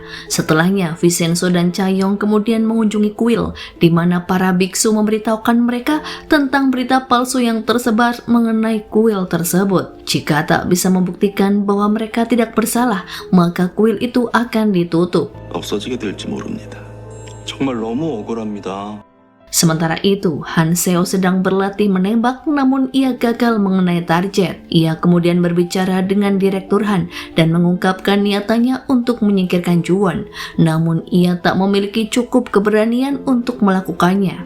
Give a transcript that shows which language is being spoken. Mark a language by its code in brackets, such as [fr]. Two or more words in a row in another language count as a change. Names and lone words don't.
[id] Setelahnya, Vincenzo dan Cha-yong kemudian mengunjungi kuil, di mana para biksu memberitahukan mereka tentang berita palsu yang tersebar mengenai kuil tersebut. Jika tak bisa membuktikan bahwa mereka tidak bersalah, maka kuil itu akan ditutup. [ko] 없어지게 될지 모릅니다. 정말 너무 억울합니다. [id] Sementara itu, Han Seo sedang berlatih menembak namun ia gagal mengenai target. Ia kemudian berbicara dengan Direktur Han dan mengungkapkan niatannya untuk menyingkirkan Juwon. Namun ia tak memiliki cukup keberanian untuk melakukannya.